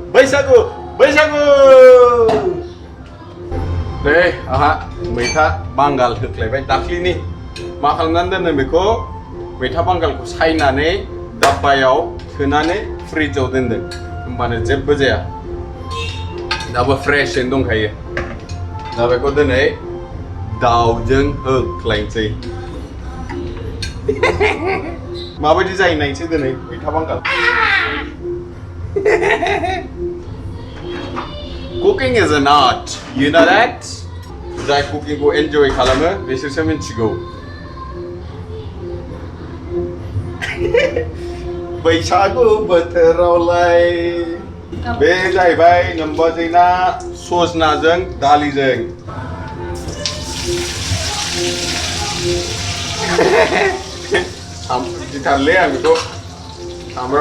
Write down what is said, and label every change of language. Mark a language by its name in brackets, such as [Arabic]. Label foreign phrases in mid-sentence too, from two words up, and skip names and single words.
[Bodo] दे आहा मैथा बांगाल होख्लायबाय दाख्लिनि मा खालामनानै दोनो बेखौ मैथा बांगालखौ सायनानै दाब्बायाव सोनानै फ्रिजआव दोनदों होमबानो जेबो जाया दाबो फ्रेशैनो दंखायो दा बेखौ दिनै दाउजों होख्लायनोसै माबायदि जायो नायनोसै दिनै मैथा बांगाल [English] Cooking is an art, you know that? [Bodo] जाय कुकिंखौ एन्जय खालामो बिसोरसो मिन्थिगौ बैसागु बोथोरावलाय बे जाहैबाय नोम्बाजैना सजनाजों दालिजों गिथारलै आं बेखौ सामब्राम